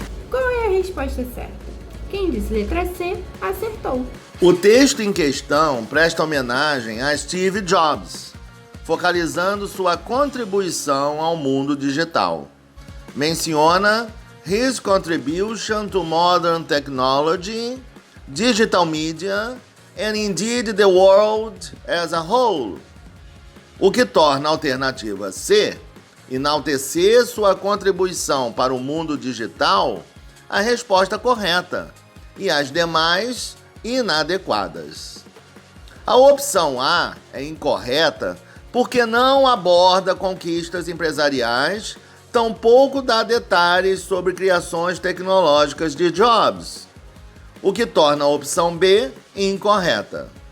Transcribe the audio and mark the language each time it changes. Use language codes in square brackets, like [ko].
[pt] Qual é a resposta certa? Quem disse letra C, acertou. O texto em questão presta homenagem a Steve Jobs, focalizando sua contribuição ao mundo digital. Menciona [en] his contribution to modern technology, digital media, and indeed the world as a whole. [pt] O que torna a alternativa C, enaltecer sua contribuição para o mundo digital, a resposta correta, e as demais inadequadas. A opção A é incorreta porque não aborda conquistas empresariais, tampouco dá detalhes sobre criações tecnológicas de Jobs, o que torna a opção B incorreta.